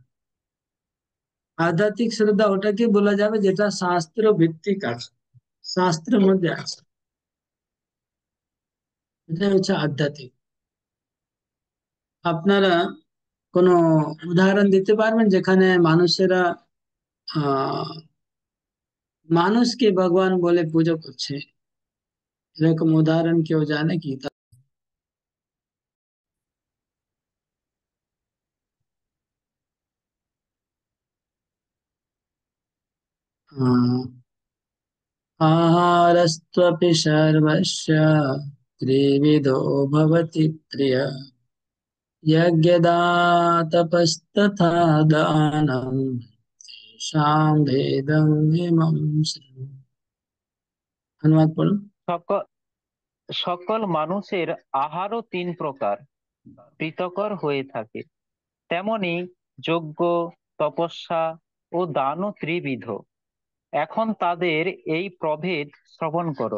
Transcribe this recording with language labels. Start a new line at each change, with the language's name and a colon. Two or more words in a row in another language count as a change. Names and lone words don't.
Bangla: আধ্যাত্মিক শ্রদ্ধা ওটাকে বলা যাবে যেটা শাস্ত্র ভিত্তিক আছে, শাস্ত্রের মধ্যে আছে, এটা হচ্ছে আধ্যাত্মিক। আপনারা কোনো উদাহরণ দিতে পারবেন যেখানে মানুষেরা আহ মানুষকে ভগবান বলে পুজো করছে? এরকম উদাহরণ কেউ জানে কি?
Sanskrit: आहारस्त्वपि सर्वस्य त्रिविधो भवति प्रिय, यज्ञदातपस्तथा दानं तेषां भेदं इमं शृणु।
Hindi: अनुवाद पढ़ो।
Bangla: সকল সকল মানুষের আহারও 3 প্রকার, পৃথকর হয়ে থাকে। তেমনি যজ্ঞ, তপস্যা ও দানও ত্রিবিধ। এখন তাদের এই প্রভেদ শ্রবণ করো।